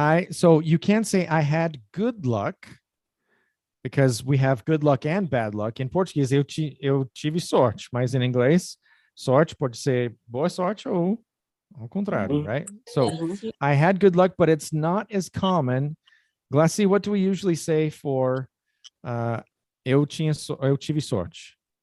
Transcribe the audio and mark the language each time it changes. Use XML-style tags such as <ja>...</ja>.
<en>So you can't say I had good luck, because we have good luck and bad luck.</en> <pt>Em português, eu tive sorte, mas em inglês, sorte pode ser boa sorte ou ao contrário, right?</pt> <en>So I had good luck, but it's not as common. Glassy, what do we usually say for</en> <pt>eu tive sorte?</pt>